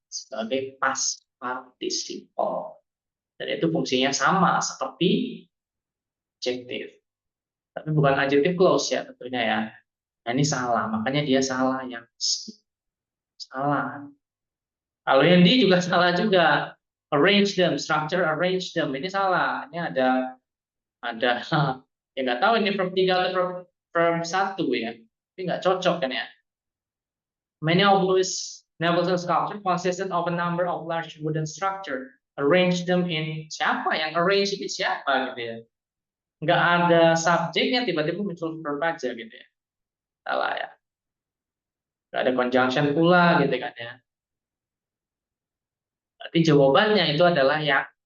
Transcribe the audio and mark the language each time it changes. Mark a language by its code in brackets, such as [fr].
[id] Sebagai past participle. Dan itu fungsinya sama seperti adjective. Tapi bukan adjective clause ya tentunya ya. Nah, ini salah, makanya dia salah yang C. Salah. Kalau yang D juga salah juga. [en] Arrange them, structure arrange them. [id] Ini salah. Ini ada ya nggak tahu ini verb 3 atau verb 1 ya. Tapi nggak cocok kan ya. [en] Many of Louis Nevelson's sculpture consisted of a number of large wooden structure. Arrange them in [id] siapa yang arrange ini siapa gitu ya. Nggak ada subjeknya tiba-tiba muncul verb aja gitu ya. Salah ya. Nggak ada conjunction pula gitu kan ya. Berarti jawabannya itu adalah yang